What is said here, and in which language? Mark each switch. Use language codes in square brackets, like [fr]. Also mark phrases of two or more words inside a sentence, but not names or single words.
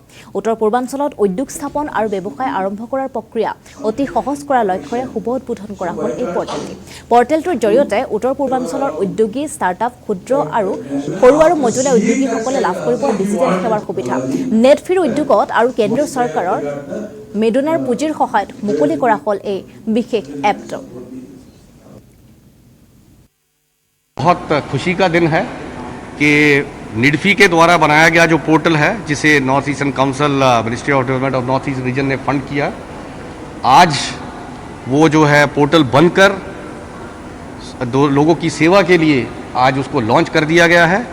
[as] উত্তৰ পূৰ্বাঞ্চলত উদ্যোগ স্থাপন আৰু ব্যৱসায় আৰম্ভ কৰাৰ প্ৰক্ৰিয়া অতি সহজ কৰাৰ লক্ষ্যৰে শুভ উদ্বোধন কৰা হ'ল এই পৰ্টেলটি। পৰ্টেলটোৰ জৰিয়তে উত্তৰ পূৰ্বাঞ্চলৰ উদ্যোগী ষ্টাৰ্টআপ ক্ষুদ্ৰ আৰু সৰু আৰু মজলীয়া উদ্যোগীসকলে লাভ কৰিব ডিজিটেল সেৱাৰ সুবিধা। নেটফিৰ উদ্যোগত আৰু কেন্দ্ৰীয় চৰকাৰৰ মেডোনাৰ পুঁজিৰ সহায়ত মুকলি কৰা হ'ল এই বিশেষ এপটো। [hi] बहुत खुशी का दिन है कि निडफी के द्वारा बनाया गया जो पोर्टल है जिसे नॉर्थ ईस्टर्न काउंसिल मिनिस्ट्री ऑफ डेवलपमेंट ऑफ नॉर्थ ईस्ट रीजन ने फंड किया, आज वो जो है पोर्टल बनकर लोगों की सेवा के लिए आज उसको लॉन्च कर दिया गया है।